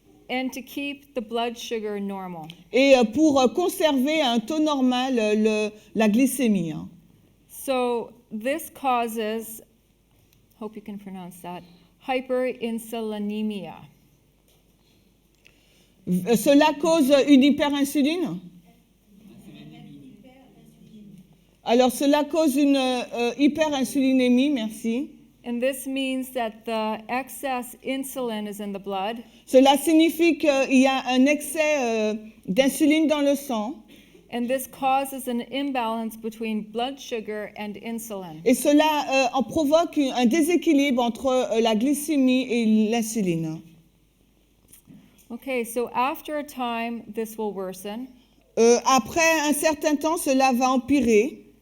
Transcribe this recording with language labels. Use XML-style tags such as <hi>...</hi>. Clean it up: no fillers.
<en>And to keep the blood sugar normal.</en> <fr>et pour conserver à un taux normal la glycémie.</fr> <en>So this causes, hope you can pronounce that, hyperinsulinemia.</en> <fr>Cela cause une hyperinsuline? Alors, cela cause une hyperinsulinémie, merci.</fr> <en>And this means that the excess insulin is in the blood,</en> <fr>Cela signifie qu'il y a un excès d'insuline dans le sang</fr> <en>and this causes an imbalance between blood sugar and insulin.</en> <fr>et cela en provoque un déséquilibre entre la glycémie et l'insuline.</fr> <en>Okay, so after a time, this will worsen.</en> <fr>Après un certain temps, cela va empirer.</fr>